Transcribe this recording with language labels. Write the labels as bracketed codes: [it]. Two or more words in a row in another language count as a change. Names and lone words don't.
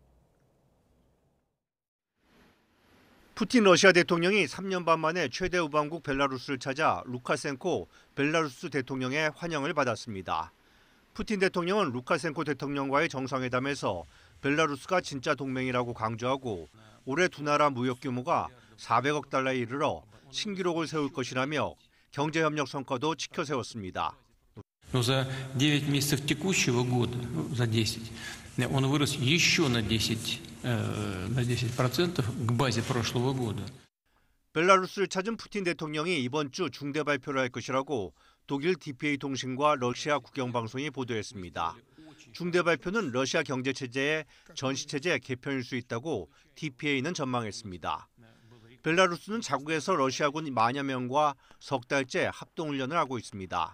[ko] 푸틴 러시아 대통령이 3년 반 만에 최대 우방국 벨라루스를 찾아 루카셴코 벨라루스 대통령의 환영을 받았습니다. 푸틴 대통령은 루카셴코 대통령과의 정상회담에서 벨라루스가 진짜 동맹이라고 강조하고 올해 두 나라 무역 규모가 400억 달러에 이르러 신기록을 세울 것이라며 경제협력 성과도 지켜 세웠습니다. [ru] За 9 месяцев текущего года, за 10, он вырос еще на 10% к базе прошлого года. [ko] 벨라루스를 찾은 푸틴 대통령이 이번 주 중대 발표를 할 것이라고 독일 DPA 통신과 러시아 국영방송이 보도했습니다. 중대 발표는 러시아 경제체제의 전시체제 개편일 수 있다고 DPA는 전망했습니다. 벨라루스는 자국에서 러시아군 10,000여 명과 석 달째 합동훈련을 하고 있습니다.